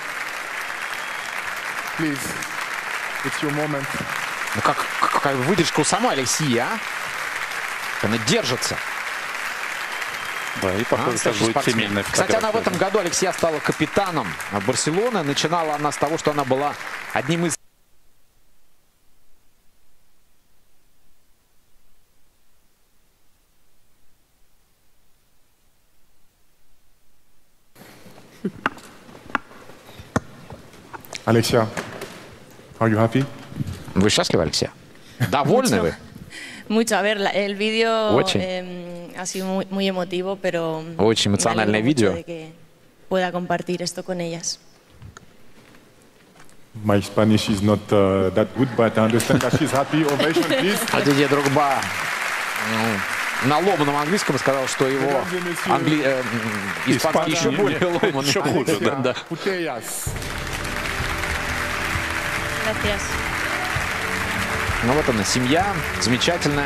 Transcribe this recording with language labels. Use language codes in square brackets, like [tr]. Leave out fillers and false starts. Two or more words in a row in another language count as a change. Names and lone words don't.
[ru] Ну какая выдержка у самой Алексии, а? Она держится. Да, и похоже, сейчас будет семейная фотография. Кстати, она в этом году, Алексия, стала капитаном Барселоны. Начинала она с того, что она была одним из... [en] Alexia, are you happy? [ru] Вы счастливы, Алексия? Довольны вы? [es] Mucho. A ver, el vídeo ha sido muy emotivo, pero [ru] очень эмоциональное видео. [es] Pueda compartir esto con ellas. [en] My Spanish is not that good, but I understand that she's happy. Ovation, please. [ru] А Дидье Дрогба на ломаном английском сказал, что его испанский еще более ломаный. Еще хуже, да. Ну вот она, семья, замечательная.